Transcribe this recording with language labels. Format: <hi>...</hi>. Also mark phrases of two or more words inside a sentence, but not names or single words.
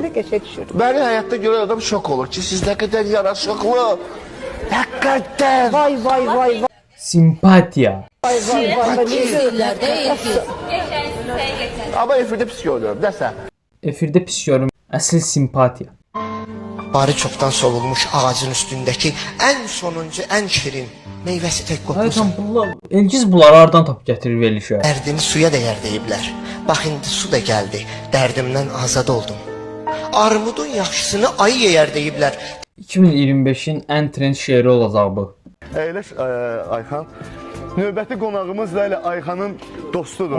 <az>Məni həyatda görən adam şok olur ki, siz nə qədər yaraşıqlı, nə qədər... Vay. Simpatiya. Amma efirdə pis görürüm, nəsə. Efirdə pis görüm. Əsl simpatiya.</az> <tr>Barı çoktan solulmuş ağacın üstündeki en sonuncu en şirin meyvesi tek kokmuş.</tr> <az>Haytan bunlar, Elgiz bunları hardan tapıb gətirir verilişə? Derdimi suya değer deyiblər. Bax indi su da geldi. Derdimden azad oldum. Armudun yaxşısını ayı yeyər deyiblər. 2025-in ən trend şeiri olacaq bu. Əyləş Ayxan. Növbəti qonağımız da elə Ayxanın dostudur.</az>